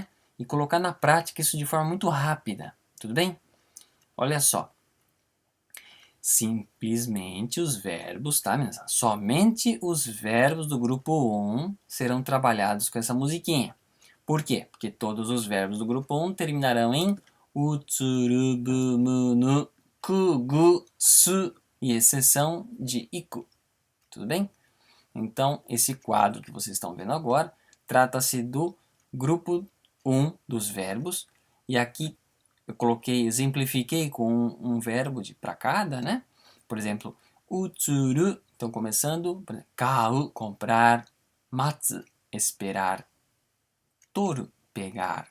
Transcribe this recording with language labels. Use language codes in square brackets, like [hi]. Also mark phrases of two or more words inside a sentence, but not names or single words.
[pt] E colocar na prática isso de forma muito rápida, tudo bem? Olha só. Simplesmente os verbos, tá, meninas? Somente os verbos do grupo 1 serão trabalhados com essa musiquinha. Por quê? Porque todos os verbos do grupo 1 terminarão em [ja] utsuru, nu, ku, gu, su, [pt] e exceção de iku. Tudo bem? Então, esse quadro que vocês estão vendo agora trata-se do grupo 1 dos verbos. E aqui eu exemplifiquei com um verbo de para cada, né? Por exemplo, utsuru, então começando, kau, comprar, matsu, esperar, toru, pegar.